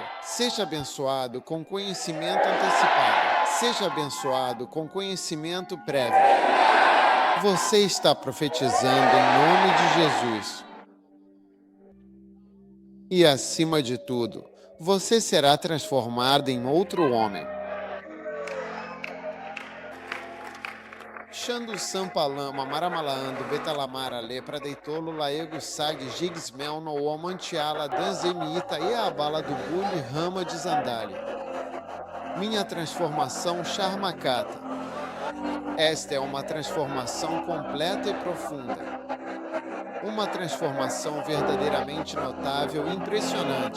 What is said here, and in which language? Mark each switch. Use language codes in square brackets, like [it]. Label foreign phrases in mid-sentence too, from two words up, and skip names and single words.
[pt] Seja abençoado com conhecimento antecipado. Seja abençoado com conhecimento prévio. Você está profetizando em nome de Jesus. E acima de tudo, você será transformado em outro homem. Xandu Sampalama, Maramalaando, Betalamara, Lepra, Deitolo, Laego, Sag, Gigsmel, Nouamantiala, Danzemiita e a bala do Bully, Rama de Zandali. Minha transformação Charmakata. Esta é uma transformação completa e profunda. Uma transformação verdadeiramente notável e impressionante.